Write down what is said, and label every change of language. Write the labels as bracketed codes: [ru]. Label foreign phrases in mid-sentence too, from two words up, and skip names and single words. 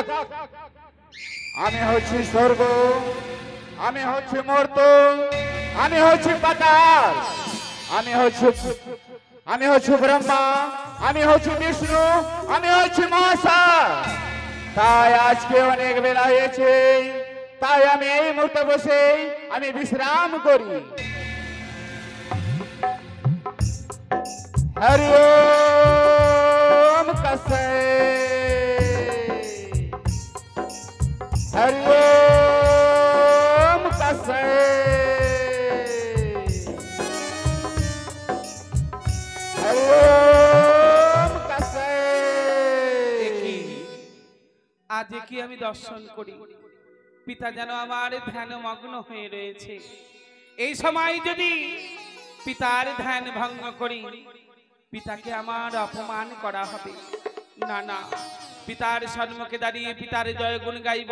[bn] আমি হচ্ছি স্বর্গ, আমি হচ্ছি মর্ত, আমি হচ্ছি পাতাল, আমি হচ্ছি ব্রহ্মা, আমি হচ্ছি বিষ্ণু, আমি হচ্ছি মহাশা। তাই আজকে অনেক বেলা হয়েছে, তাই আমি এই মুহূর্তে বসে আমি বিশ্রাম করি। [sa] हरि ओम कसे, हरि ओम कसे, हरि ओम कसे। [bn] আজ কি আমি দর্শন করি, পিতা যেন আমার ধ্যান মগ্ন হয়ে রয়েছে। এই সময় যদি পিতার ধ্যান ভঙ্গ করি, পিতাকে আমার অপমান করা হবে। না না, পিতার সম্মুখে দাঁড়িয়ে পিতার জয় গুণ গাইব।